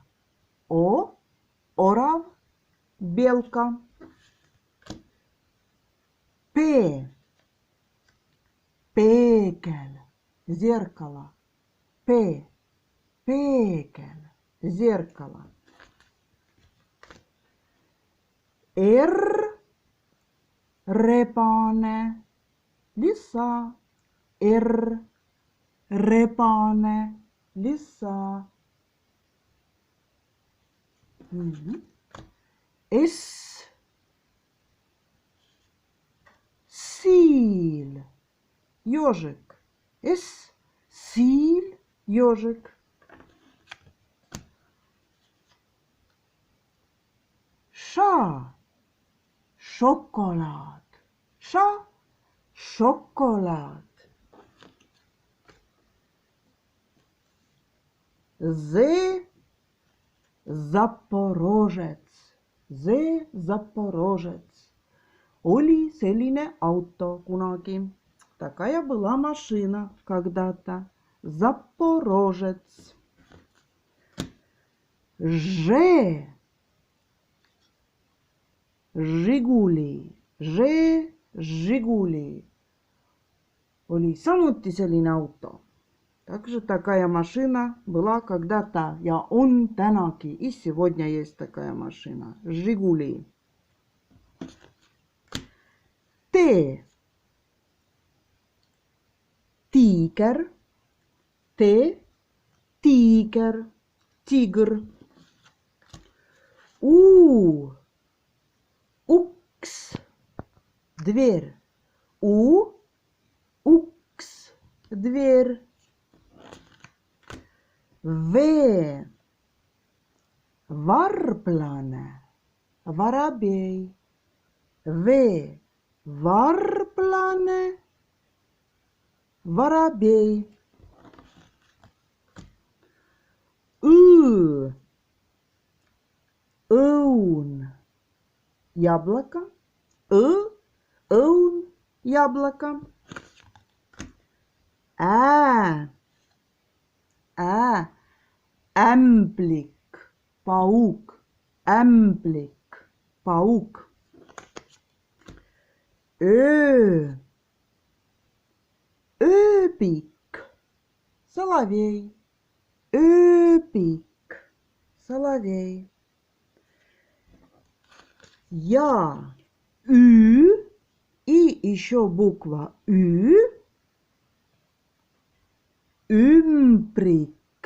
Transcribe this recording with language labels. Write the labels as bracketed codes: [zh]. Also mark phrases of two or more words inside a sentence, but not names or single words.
[et] O. Orav. Белка. P. Peegel. [ru] Зеркало. P. Peegel. Зеркало. [et] R. Rebane. Lisa. R. Rebane. Lisa. S. Siil. [ru] Ежик. S. Siil. Ежик. Ша. [et] šokolaad. Šokolaad. Zaporožec. Oli selline auto kunagi. [ru] Такая была машина когда-то. Запорожец. [et] Žiguli. Žiguli. Oli samuti selline auto. [ru] Также такая машина была когда-то, [et] ja on tänagi. [ru] И сегодня есть такая машина. [et] Žiguli. Tiiger. Tiiger. Tigr. Uks. [ru] Дверь. Uks. Дверь. Varblane. Воробей. Varblane. Воробей. Õun. Яблоко. Õun. Яблоко. [et] Ämblik. Pauk. Ämblik. Pauk. Ööbik. [ru] Соловей. Ööbik. Соловей. Я. И еще буква Ü. [et] Ümbrik.